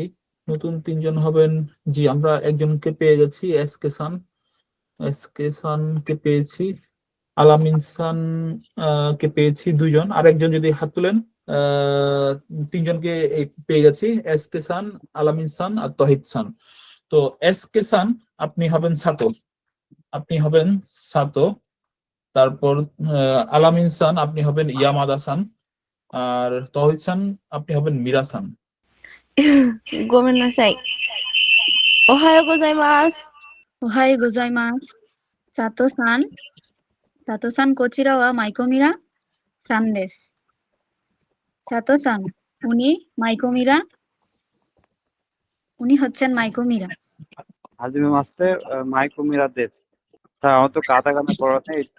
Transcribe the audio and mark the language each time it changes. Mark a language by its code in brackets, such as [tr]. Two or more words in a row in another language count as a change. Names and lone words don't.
[bn] নতুন 3জন হবেন, জি আমরা একজনকে পেয়ে গেছি, এসকে সানকে পেয়েছি, আলাম ইনসান কে পেয়েছি 2জন, আর একজন যদি হাত তুলেন, 3জনকে পেয়ে গেছি, এসকে সান, আলাম ইনসান আর তহিদ সান। তো এসকে সান আপনি হবেন সাতো, তারপর আলাম ইনসান আপনি হবেন ইয়ামাদা সান, আর তহিদ সান আপনি হবেন মিরা সান। [ja] ごめんなさい。おはようございます。おはようございます。佐藤さん こちら は マイクミラー さん です. [bn] সাতো-সান উনি মাইকোমিরা, উনি হচ্ছেন মাইকোমিরা। [ja] はじめまして マイクミラーです. [bn] স্যার আমার তো কাটাকানা পড়াতে একটু